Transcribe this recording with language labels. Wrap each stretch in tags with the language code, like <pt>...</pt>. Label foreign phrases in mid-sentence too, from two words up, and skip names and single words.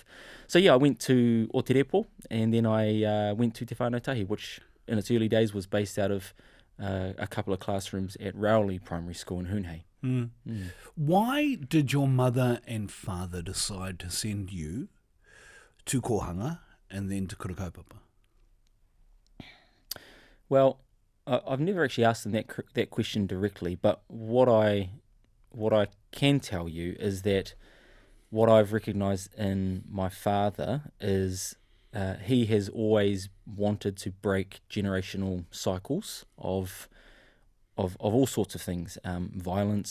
<en>So yeah, I went to O Te Repo, and then I went to Te Whānau Tahi, which in its early days was based out of a couple of classrooms at Rowley Primary School in Hoonhay. Why did your mother and father decide to send you to kohanga and then to</en> <mi>kura kaupapa?</mi> <en>Well, I've never actually asked them that question directly, but what I what I can tell you is that what I've recognised in my father is he has always wanted to break generational cycles of all sorts of things, violence.</en>